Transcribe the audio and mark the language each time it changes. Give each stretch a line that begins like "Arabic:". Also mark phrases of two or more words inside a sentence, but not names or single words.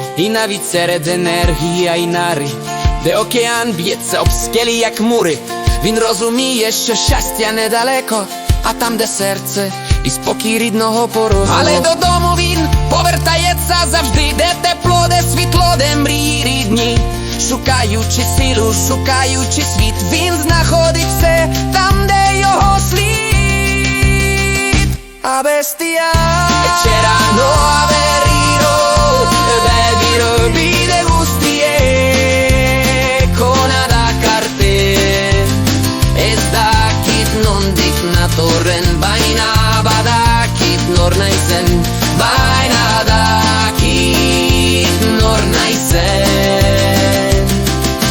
Ukrainian: І навіть серед енергії Айнари, де океан б'ється об скелі, як мури, він розуміє, що щастя недалеко, а там, де серце і спокій рідного порогу. Але додому він повертається завжди Де тепло, де світло, де мрії рідні Шукаючи силу, шукаючи світ, він знаходить все там, де його слід.
Basque: Abestia Etxera noa berriro Bide guztiek ona dakarte Ez dakit nondik natorren baina badakit nor naizen Baina dakit nor naizen